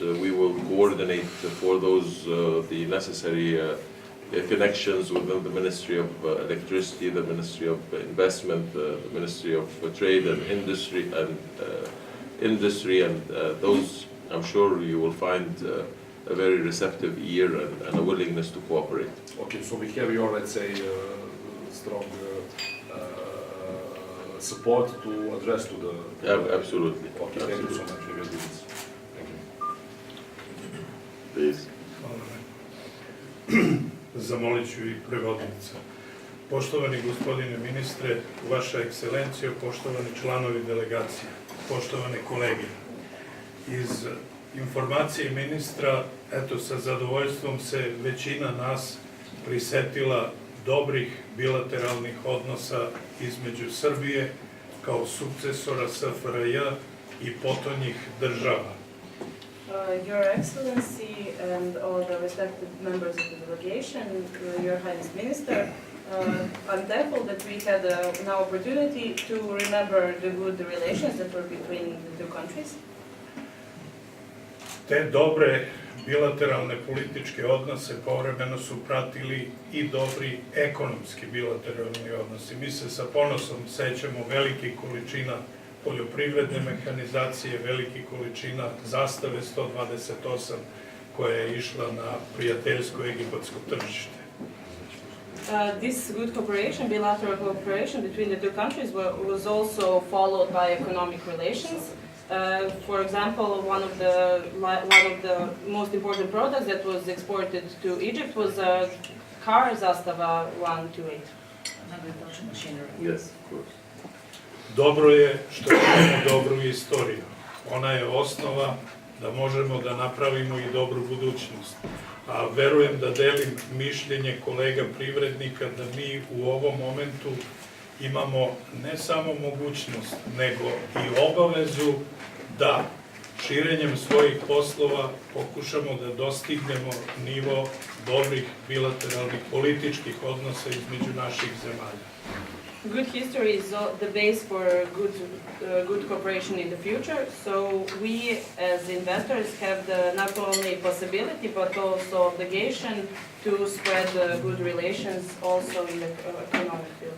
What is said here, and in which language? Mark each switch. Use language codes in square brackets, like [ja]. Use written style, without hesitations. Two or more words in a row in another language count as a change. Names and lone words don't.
[en] We will coordinate for those the necessary connections within the Ministry of Electricity, the Ministry of Investment, the Ministry of Trade and Industry, and those, I'm sure you will find a very receptive ear and a willingness to cooperate. Okay, so we have your, let's say, strong support to address to the... Absolutely. Okay, thank you so much. We will do this. Thank you. Please. [sr] Zamolit ću i prevodnicu. Poštovani gospodine ministre, vaša ekscelencijo, poštovani članovi delegacije, poštovane kolege. Iz informacije ministra, eto, sa zadovoljstvom se većina nas prisetila dobrih bilateralnih odnosa između Srbije kao sukcesora SFRJ i potonjih država. [en] Your Excellency and all the respected members of the delegation, Your Highness Minister, I'm thankful that we had an opportunity to remember the good relations that were between the two countries. [sr] Te dobre bilateralne političke odnose povremeno su pratili i dobri ekonomski bilateralni odnosi. Mi se sa ponosom sećamo velikih količina poljoprivredne mehanizacije, velikih količina zastave 128 koja je išla na prijateljsko egipatsko tržište. [en] This good cooperation, bilateral cooperation between the two countries was also followed by economic relations. For example, one of the most important products that was exported to Egypt was a car Zastava 128. Yes, of course. [sr] Dobro je što imamo dobru istoriju. Ona je osnova da možemo da napravimo i dobru budućnost. A verujem da delim mišljenje kolega privrednika da mi u ovom momentu imamo ne samo mogućnost, nego i obavezu da širenjem svojih poslova pokušamo da dostignemo nivo dobrih bilateralnih političkih odnosa između naših zemalja. [en] Good history is the base for good cooperation in the future. So we, as investors, have not only possibility but also obligation to spread good relations also in the economic field.